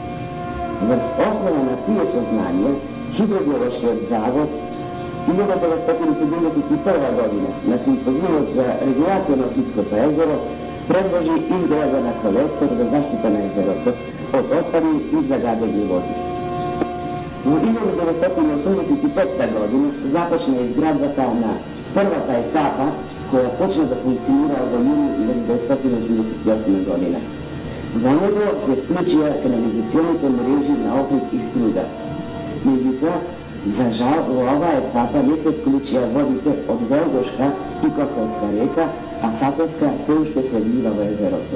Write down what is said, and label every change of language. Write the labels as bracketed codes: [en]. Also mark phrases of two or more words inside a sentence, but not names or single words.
[mk] Врз основа на тие сознанија, Хидрогеолошкиот завод 1971 година на симпозиумот за регулација на Охридското езеро предложи изградба на колектор за заштита на езерото од отпадни и загадени води. U 1985. година започне изградбата на првата етапа која почне да функционира до јуни 1988. godine. Во него се вклучија канализационите мрежи на Охрид и Струга. Меѓутоа, за жал, во оваа етапа не се вклучија водите од Велгошка и Косовска река, а Сателска се уште се влива во езерото.